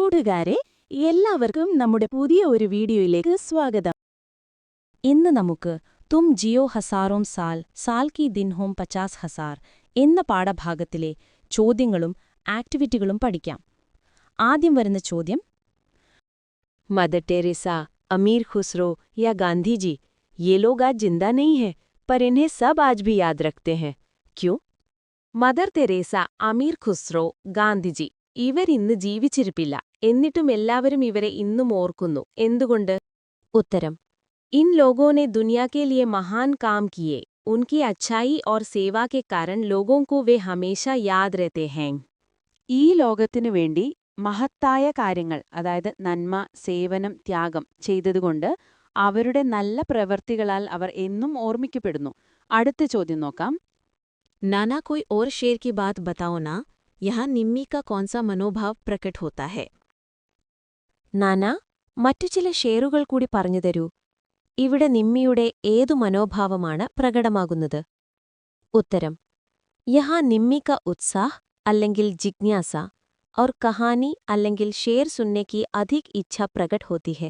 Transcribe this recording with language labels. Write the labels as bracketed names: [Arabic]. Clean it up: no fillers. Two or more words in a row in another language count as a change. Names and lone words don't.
[Malayalam] കൂട്ടുകാരെ, എല്ലാവർക്കും നമ്മുടെ പുതിയ ഒരു വീഡിയോയിലേക്ക് സ്വാഗതം. ഇന്ന് നമുക്ക് തും ജിയോ ഹസാറോം സാൽ സാൽ കി ദിൻ ഹോം 50,000 എന്ന പാഠഭാഗത്തിലെ ചോദ്യങ്ങളും ആക്ടിവിറ്റികളും പഠിക്കാം. ആദ്യം വരുന്ന ചോദ്യം, [Hindi] मदर टेरेसा, अमीर खुसरो या गांधी जी, ये लोग आज जिंदा नहीं हैं, पर इन्हें सब आज भी याद रखते हैं. क्यों? [Malayalam] മദർ തെരേസ, അമീർ ഖുസ്രോ, ഗാന്ധിജി ഇവർ ഇന്ന് ജീവിച്ചിരിപ്പില്ല, എന്നിട്ടും എല്ലാവരും ഇവരെ ഇന്നും ഓർക്കുന്നു. എന്തുകൊണ്ട്? ഉത്തരം, [Hindi] इन लोगों ने दुनिया के लिए महान काम किए. उनकी अच्छाई और सेवा के कारण लोगों को वे हमेशा याद रहते हैं. [Malayalam] ഈ ലോകത്തിനു വേണ്ടി മഹത്തായ കാര്യങ്ങൾ, അതായത് നന്മ, സേവനം, ത്യാഗം ചെയ്തതുകൊണ്ട് അവരുടെ നല്ല പ്രവൃത്തികളാൽ അവർ എന്നും ഓർമ്മിക്കപ്പെടുന്നു. അടുത്ത ചോദ്യം നോക്കാം. [Hindi] नाना कोई और शेर की बात बताओ ना, यहाँ निम्मी का कौन सा मनोभाव प्रकट होता है? [Malayalam] നാന, മറ്റു ചില ഷേറുകൾ കൂടി പറഞ്ഞു തരൂ. ഇവിടെ നിമ്മിയുടെ ഏതു മനോഭാവമാണ് പ്രകടമാകുന്നത്? [Hindi] ഉത്തരം, यहाँ निम्मी का उत्साह അല്ലെങ്കിൽ जिज्ञासा और कहानी അല്ലെങ്കിൽ शेर सुनने अधिक इच्छा प्रकट होती है.